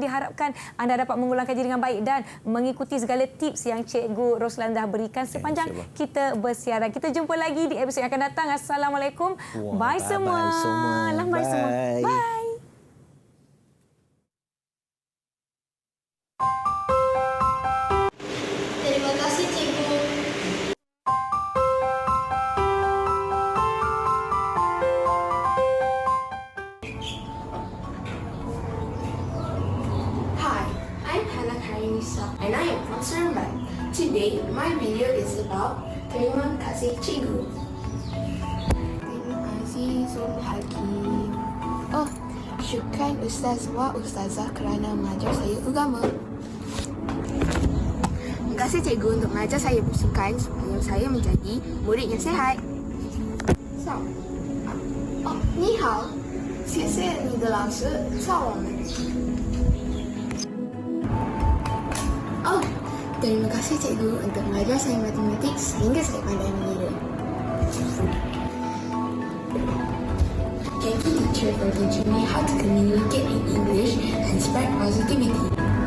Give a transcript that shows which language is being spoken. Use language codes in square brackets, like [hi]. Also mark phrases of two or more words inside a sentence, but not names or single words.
[ms] Diharapkan anda dapat mengulangkan diri dengan baik dan mengikuti segala tips yang Cikgu Roslan dah berikan sepanjang kita bersiaran. Kita jumpa lagi di episod yang akan datang. Assalamualaikum. Bye semua. Bye semua. Lambai semua. Bye. Terima kasih cikgu. [en] Hi, I'm Hana Karinisa and I am from Seremban. Today, my video is about Terima kasih Cikgu. [ms] Terima kasih Zul Hakim. Oh, [ar] شكرا أستاذ و أستاذة [ms] kerana mengajar saya agama. Terima kasih Cikgu untuk mengajar saya bersukan supaya saya menjadi murid yang sihat. So, [zh] 你好，谢谢你的老师教我们。 [ms] Oh, terima kasih Cikgu untuk mengajar saya matematik sehingga saya pandai mengira. [en] Thank you teacher for teaching me how to communicate in English and spread positivity.